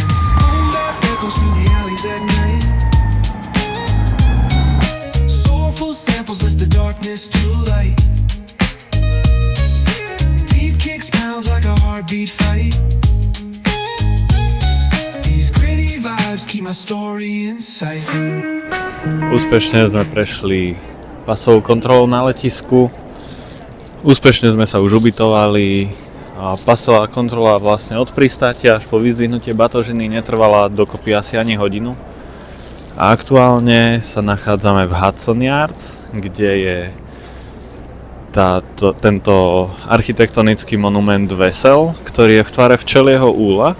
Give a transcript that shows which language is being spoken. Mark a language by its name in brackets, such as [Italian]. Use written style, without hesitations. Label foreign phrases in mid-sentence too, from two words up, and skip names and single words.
[English] Boom bap echoes through the alleys at night. Samples lift the darkness to light. Deep kicks pound like a heartbeat fight. These gritty vibes keep my story in sight. [Slovak] Úspešne sme prešli pasovú kontrolu na letisku. Úspešne sme sa už ubytovali. A pasová kontrola vlastne od pristátia až po vyzdvihnutie batožiny netrvala dokopy asi ani hodinu. A aktuálne sa nachádzame v Hudson Yards, kde je tento architektonický monument Vesel, ktorý je v tvare včelieho úla.